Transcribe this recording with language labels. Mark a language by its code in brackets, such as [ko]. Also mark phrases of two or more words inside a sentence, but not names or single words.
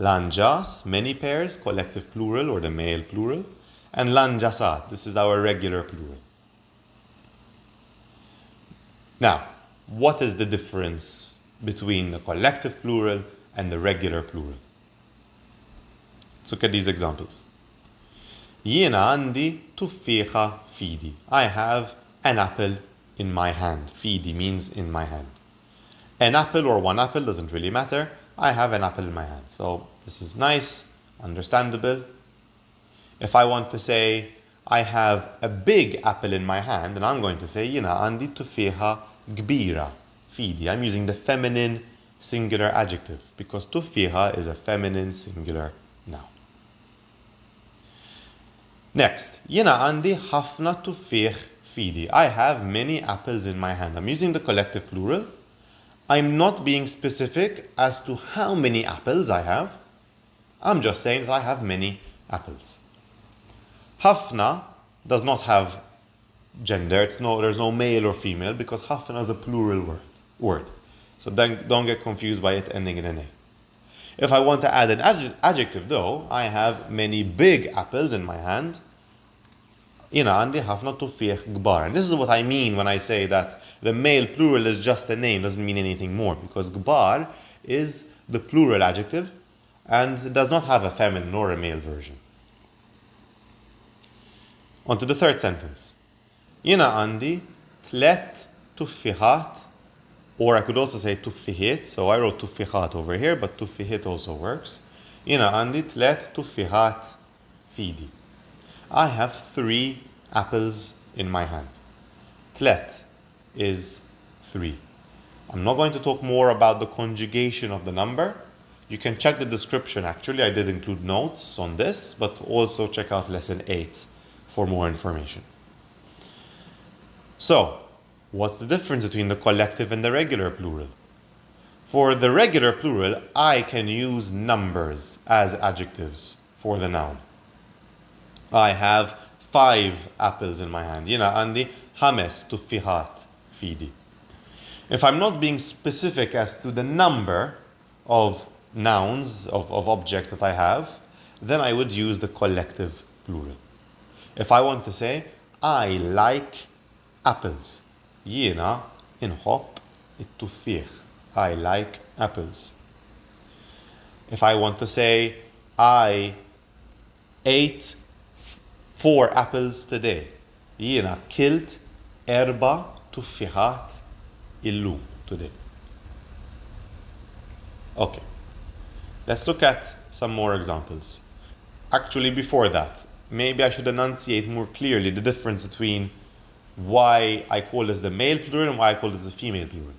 [en] lanġas, many pairs, collective plural or the male plural, and lanġasat, this is our regular plural. Now, what is the difference between the collective plural and the regular plural? Let's look at these examples. [mt] Jiena għandi tuffieħa fidi. [en] I have an apple in my hand. Fidi means in my hand. An apple or one apple doesn't really matter. I have an apple in my hand. So this is nice, understandable. If I want to say I have a big apple in my hand, then I'm going to say [mt] jiena għandi tuffieħa kbira fidi. [en] I'm using the feminine singular adjective because tuffieħa is a feminine singular noun. Next, [mt] jiena għandi ħafna tuffieħ fidi. [en] I have many apples in my hand. I'm using the collective plural. I'm not being specific as to how many apples I have. I'm just saying that I have many apples. Ħafna does not have gender. There's no male or female because ħafna is a plural word. So don't get confused by it ending in an A. If I want to add an adjective though, I have many big apples in my hand. [mt] Jiena għandi ħafna tuffieħ kbar. [en] And this is what I mean when I say that the male plural is just a name, doesn't mean anything more, because kbar is the plural adjective and it does not have a feminine nor a male version. On to the third sentence. [mt] Jiena għandi 3 tuffiħat, [en] or I could also say tuffiħiet, so I wrote tuffiħat over here, but tuffiħiet also works. [mt] Jiena għandi 3 tuffiħat fidi. [en] I have 3 apples in my hand. 3 is 3. I'm not going to talk more about the conjugation of the number. You can check the description actually. I did include notes on this, but also check out lesson 8 for more information. So, what's the difference between the collective and the regular plural? For the regular plural, I can use numbers as adjectives for the noun. I have 5 apples in my hand. [mt] Jiena għandi 5 tuffiħat fidi. [en] If I'm not being specific as to the number of nouns, of objects that I have, then I would use the collective plural. If I want to say, I like apples. [mt] Jiena inħobb it-tuffieħ. [en] I like apples. If I want to say, I ate 4 apples today. [mt] Jiena kilt 4 tuffiħat illum today. [en] Okay, let's look at some more examples. Actually, before that, maybe I should enunciate more clearly the difference between why I call this the male plural and why I call this the female plural.